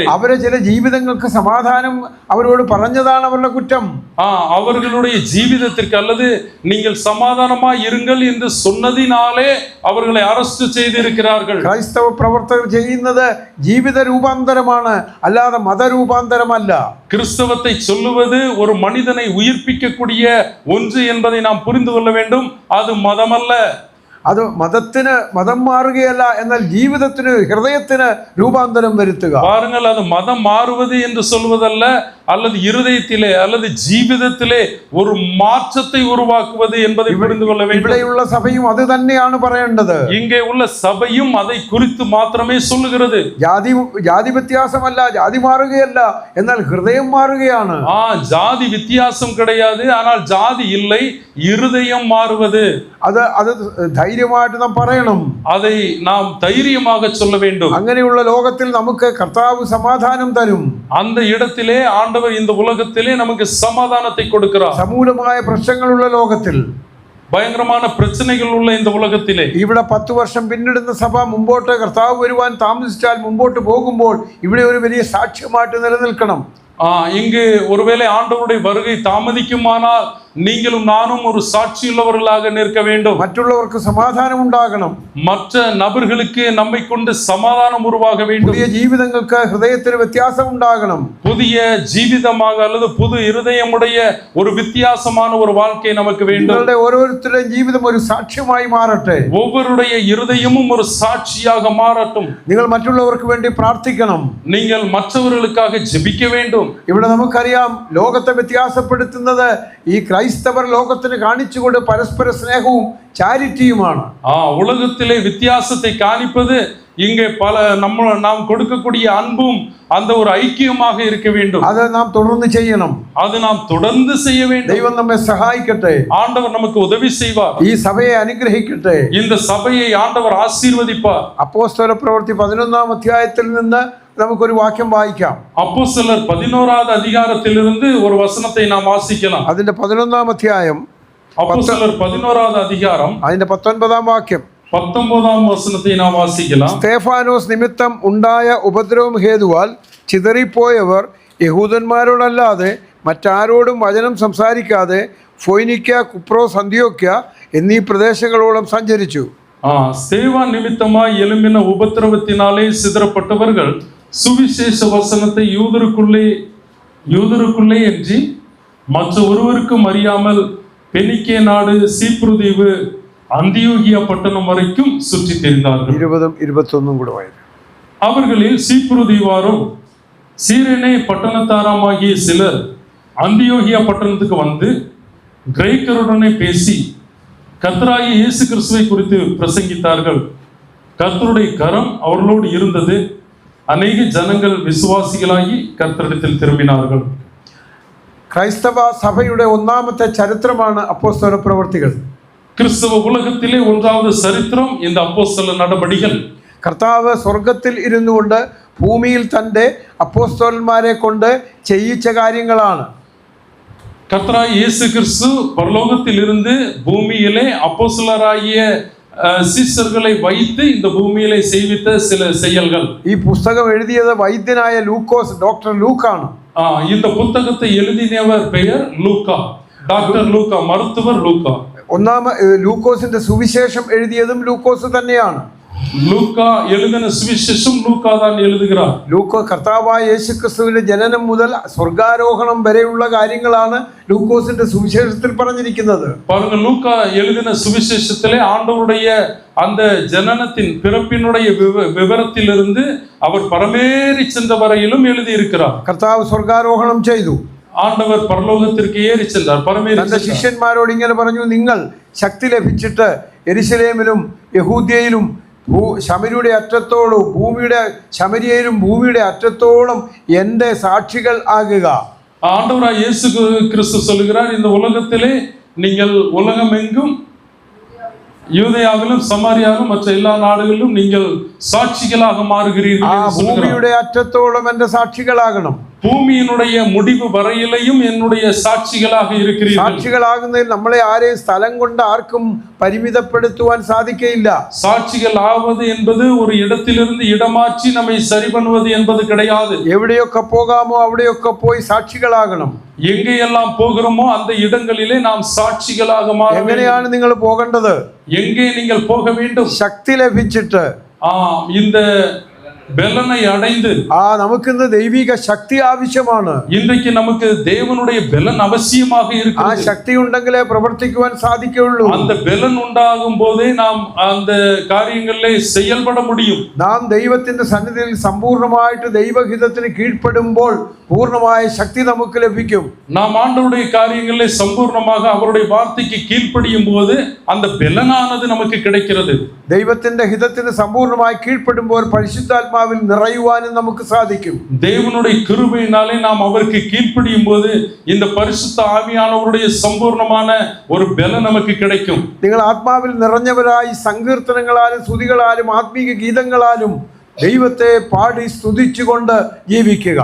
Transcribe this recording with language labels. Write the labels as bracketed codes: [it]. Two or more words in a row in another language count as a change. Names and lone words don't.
[ml] അവരെ ചില ജീവിതങ്ങൾക്ക് സമാധാനം അവരോട് പറഞ്ഞതാണ് അവരുടെ കുറ്റം. [ta] அவர்களுடைய ஜீவிதத்திற்கு அல்லது நீங்கள் சமாதானமாய் இருங்கள் என்று சொன்னதினாலே அவர்களை அரெஸ்ட் செய்திருக்கிறார்கள். [ml] ക്രൈസ്തവ പ്രവർത്തകർ ചെയ്യുന്നത് ജീവിത രൂപാന്തരമാണ്, അല്ലാതെ മതരൂപാന്തരമല്ല. [ta] கிறிஸ்தவத்தை சொல்லுவது ஒரு மனிதனை உயிர்ப்பிக்கக்கூடிய ஒன்று என்பதை நாம் புரிந்து கொள்ள வேண்டும். அது மதமல்ல. [ml] അത് മതം മാറുകയല്ല, എന്നാൽ ജീവിതത്തിന് ഹൃദയത്തിന് രൂപാന്തരം വരുത്തുക. [ta] பாருங்கள், அது மதம் மாறுவது என்று சொல்வதல்ல, அல்லது இருதயத்திலே அல்லது ஜீவிதத்திலே ஒரு மாற்றத்தை உருவாக்குவது என்பதை புரிந்து கொள்ள வேண்டும். [ml] ഇവിടെയുള്ള സഭയും അത് തന്നെയാണ് പറയേണ്ടത്. [ta] இங்கே உள்ள சபையும் அதை குறித்து மாத்திரமே சொல்லுகிறது. [ml] ജാതി വ്യത്യാസമല്ല, ജാതി മാറുകയല്ല, എന്നാൽ ഹൃദയം മാറുകയാണ്. [ta] ஜாதி வித்தியாசம் கிடையாது, ஆனால் ஜாதி இல்லை, இருதயம் மாறுவது. [ml] അത് ധൈര്യമായിട്ട് നാം പറയണം. [ta] அதை நாம் தைரியமாக சொல்ல வேண்டும். [ml] അങ്ങനെയുള്ള ലോകത്തിൽ നമുക്ക് കർത്താവ് സമാധാനം തരും. [ta] அந்த இடத்திலே ஆண்டவர் இந்த உலகத்திலே நமக்கு சமாதானத்தை கொடுக்கிறார். [ml] സമൂലമായ പ്രശ്നങ്ങളുള്ള ലോകത്തിൽ, [ta] பயங்கரமான பிரச்சனைகள் உள்ள இந்த உலகத்திலே [ml] ഇവിടെ 10 വർഷം പിന്നിടുന്ന സഭ മുമ്പോട്ട് കർത്താവ് വരുവാൻ താമസിച്ചാൽ മുമ്പോട്ട് പോകുമ്പോൾ ഇവിടെ ഒരു വലിയ സാക്ഷ്യമായിട്ട് നിലനിൽക്കണം. [ta] இங்கு ஒருவேளை ஆண்டவருடைய வருகை தாமதிக்குமானால் நீங்களும் நானும் ஒரு சாட்சியுள்ளவர்களாக நிற்க வேண்டும். [ml] മറ്റുള്ളവർക്ക് സമാധാനം ഉണ്ടാകണം. [ta] மற்ற நபர்களுக்கு நம்மை கொண்டு சமாதானம் உருவாக வேண்டும். [ml] പുതിയ ജീവിതങ്ങൾക്ക് ഹൃദയത്തിന് വ്യത്യാസം ഉണ്ടാകണം. [ta] புதிய ஜீவிதமாக அல்லது புது இருதயமுடைய ஒரு வித்தியாசமான ஒரு வாழ்க்கை நமக்கு வேண்டும். [ml] നിങ്ങളുടെ ഓരോരുത്തരുടെയും ജീവിതം ഒരു സാക്ഷ്യമായി മാറട്ടെ. [ta] ஒவ்வொருடைய இருதயமும் ஒரு சாட்சியாக மாறட்டும். [ml] നിങ്ങൾ മറ്റുള്ളവർക്ക് വേണ്ടി പ്രാർത്ഥിക്കണം. [ta] நீங்கள் மற்றவர்களுக்காக ஜெபிக்க வேண்டும். [ml] ഇവിടെ നമുക്കറിയാം, ലോകത്തെ വ്യത്യാസപ്പെടുത്തുന്നത് ഈ ക്രൈസ്തവർ ലോകത്തിന് കാണിച്ചുകൊണ്ട് പരസ്പര സ്നേഹവും ചാരിറ്റിയുമാണ്. [ta] உலகத்திலே வித்தியாசத்தை காணிப்பது இங்கே நாம் கொடுக்கக்கூடிய அன்பும் அந்த ஒரு ஐக்கியமாக இருக்க வேண்டும். அதை நாம் தொடர்ந்து செய்யணும். அது நாம் தொடர்ந்து செய்ய வேண்டும். [ml] ദൈവം നമ്മെ സഹായിക്കട്ടെ. [ta] ஆண்டவர் நமக்கு உதவி செய்வார். [ml] ഈ സഭയെ അനുഗ്രഹിക്കട്ടെ. [ta] இந்த சபையை ஆண்டவர் ஆசீர்வதிப்பார். [ml] അപ്പോസ്തല പ്രവൃത്തി 11-ാം അധ്യായത്തിൽ നിന്ന് നമുക്കൊരു വാക്യം വായിക്കാം. [ta] அப்போஸ்தலர் 11வது அதிகாரத்திலிருந்து ஒரு வசனத்தை நாம் வாசிக்கலாம். [ml] അതിന്റെ 11-ാം അധ്യായം, [ta] அப்போஸ்தலர் 11வது அதிகாரம் [ml] അതിന്റെ 19-ാം വാക്യം, [ta] 19வது വസനത്തെ നാം വാസിக்கலாம். [ml] സ്തേഫാനോസ് നിമിത്തം ഉണ്ടായ ഉപദ്രവം ഹേതുവാൽ ചിതറിപ്പോയവർ യഹൂദന്മാരോടല്ലാതെ മറ്റാരോടും വചനം സംസാരിക്കാതെ ഫൊയ്നിക്ക, കുപ്രോസ്, അന്ത്യോക്യ എന്നീ പ്രദേശങ്ങളോളം സഞ്ചരിച്ചു. [ta] ஸ்தேவான் நிமித்தமாய் எழும்பின உபத்திரவத்தினாலே சிதறப்பட்டவர்கள் சுவிசேஷ வசனத்தை யூதருக்குள்ளே என்று மற்ற ஒருவருக்கும் அறியாமல் பெனிக்கே நாடு, சீப்ரு தீவு, அந்தியோகியா பட்டணம் வரைக்கும் சுற்றி திரிந்தார்கள். 20-21 கூட வாயிரு. அவர்களில் சீப்ரு தீவாரும் சீரேனே பட்டணத்தாராமாகிய சிலர் அந்தியோகியா பட்டணத்துக்கு வந்து கிரேக்கருடனே பேசி கர்த்தராகிய இயேசு கிறிஸ்துவை குறித்து பிரசங்கித்தார்கள். கர்த்தருடைய கரம் அவர்களோடு இருந்தது. அநேக ஜனங்கள் விசுவாசிகளாகி கர்த்தரிடத்தில் திரும்பினார்கள். [ml] ക്രൈസ്തവ സഭയുടെ ഒന്നാമത്തെ ചരിത്രമാണ് അപ്പോസ്തല പ്രവൃത്തികൾ. [ta] கிறிஸ்தவ உலகத்திலே ஒன்றாவது சரித்திரம் இந்த அப்போஸ்தല நடபடிகள். [ml] കർത്താവ് സ്വർഗത്തിൽ ഇരുന്നു കൊണ്ട് ഭൂമിയിൽ തൻ്റെ അപ്പോസ്തലന്മാരെ കൊണ്ട് ചെയ്യിച്ച കാര്യങ്ങളാണ്. [ta] கர்த்தராகிய இயேசு கிறிஸ்து பரலோகத்தில் இருந்து பூமியிலே அப்போஸ்தலராகிய சீஷர்களை வைத்து இந்த பூமியிலே செய்வித்த சில செயல்கள். [ml] ഈ പുസ്തകം എഴുതിയത് വൈദ്യനായ ലൂക്കോസ്, ഡോക്ടർ ലൂക്കാണ്. [ta] இந்த புத்தகத்தை எழுதினவர் பெயர் லூக்கா, டாக்டர் லூக்கா, மருத்துவர் லூக்கா. [ml] ലൂക്കോസിന്റെ സുവിശേഷം എഴുതിയതും ലൂക്കോസ് തന്നെയാണ്. [ta] ലൂക്കാ எழுதின സുവിശേഷം ലൂക്കാ தான் எழுதுகிறார். [ml] ലൂക്കോ കർത്താവായ യേശുക്രിസ്തുവിന്റെ ജനനം മുതൽ സ്വർഗാരോഹണം വരെയുള്ള കാര്യങ്ങളാണ് ലൂക്കോസിന്റെ സുവിശേഷത്തിൽ പറഞ്ഞിരിക്കുന്നത്. [ta] பாருங்க, லூக்கா எழுதின சுவிசேஷத்திலே ஆண்டவருடைய அந்த ஜனனத்தின் பிறப்பினுடைய விவரத்திலிருந்து அவர் பரமேறி சென்ற வரையிலும் எழுதி இருக்கிறார். [ml] കർത്താവ് സ്വർഗാരോഹണം ചെയ്തു. [ta] ஆண்டவர் பரலோகத்திற்கு ஏறி சென்றார், பரமேறி. [ml] തന്റെ ശിഷ്യന്മാരോട് ഇങ്ങനെ പറഞ്ഞു, നിങ്ങൾ ശക്തി ലഭിച്ചിട്ട് യെരുശലേമിലും യഹൂദ്യയിലും ശമരിയുടെ അറ്റത്തോളം ഭൂമിയുടെ അറ്റത്തോളം എൻ്റെ സാക്ഷികൾ ആകുക. [ta] ஆண்டவராய் இயேசு கிறிஸ்து சொல்லுகிறார், இந்த உலகத்திலே நீங்கள் உலகமெங்கும் யூதேயாவிலும் சமாரியாவிலும் மற்ற எல்லா நாடுகளிலும் நீங்கள் சாட்சிகளாக மாறுகிறீர்கள். [ml] ഭൂമിയുടെ അറ്റത്തോളം എൻ്റെ സാക്ഷികളാകണം. [ta] பூமியினுடைய முடிவு வரையிலையும் என்னுடைய சாட்சிகளாக இருக்கிறீர்கள். [ml] സാക്ഷികളാകുന്നതിൽ നമ്മളെ ആരെയും സ്ഥലം കൊണ്ട് ആർക്കും പരിമിതപ്പെടുത്തുവാൻ സാധിക്കയില്ല. [ta] சாட்சிகள் ஆவது என்பது ஒரு இடத்திலிருந்து இடமாற்றி நம்மை சரி பண்ணுவது என்பது கிடையாது. [ml] എവിടെയൊക്കെ പോകാമോ അവിടെയൊക്കെ പോയി സാക്ഷികളാകണം. [ta] எங்கேயெல்லாம் போகிறோமோ அந்த இடங்களிலே நாம் சாட்சிகளாக மாற வேண்டும். [ml] എങ്ങനെയാണ് നിങ്ങൾ പോകേണ്ടത്? [ta] எங்கே நீங்கள் போக வேண்டும்? [ml] ശക്തി ലഭിച്ചിട്ട് [ta] இந்த பலனை அடைந்து [ml] നമുക്കിന്ന് ദൈവിക ശക്തി ആവശ്യമാണ്. [ta] இன்றைக்கு நமக்கு தேவனுடைய பலன் அவசியமாக ആ இருக்கிறது. [ml] ശക്തി ഉണ്ടെങ്കിലേ പ്രവർത്തിക്കുവാൻ സാധിക്കുകയുള്ളൂ. [ta] அந்த பலன் ഉണ്ടാകുம் போதே நாம் அந்த காரியங்களிலே செயல்பட முடியும். [ml] നാം ദൈവത്തിന്റെ സന്നിധിയിൽ സമ്പൂർണ്ണമായിട്ട് ദൈവഹിതത്തിന് കീഴ്പ്പെടുമ്പോൾ പൂർണ്ണമായ ശക്തി നമുക്ക് ലഭിക്കും. [ta] நாம் ஆண்டவருடைய காரியங்களிலே சம்பூர்ணமாக அவருடைய வார்த்தைக்கு கீழ்ப்படியும் போது அந்த பலனானது நமக்கு கிடைக்கிறது. [ml] ദൈവത്തിന്റെ ഹിതത്തിന് സമ്പൂർണ്ണമായി കീഴ്പ്പെടുമ്പോൾ പരിശുദ്ധാത്മാവിൽ നിറയുവാനും നമുക്ക് സാധിക്കും. [ta] தேவனுடைய கிருபையினாலே நாம் அவருக்கு கீழ்ப்படியும் போது இந்த பரிசுத்த ஆவியானவருடைய சம்பூர்ணமான ஒரு பலன் நமக்கு கிடைக்கும். [ml] നിങ്ങൾ ആത്മാവിൽ നിറഞ്ഞവരായി സങ്കീർത്തനങ്ങളാലും സ്തുതികളാലും ആത്മീക ഗീതങ്ങളാലും ദൈവത്തെ പാടി സ്തുതിച്ചുകൊണ്ട് ജീവിക്കുക.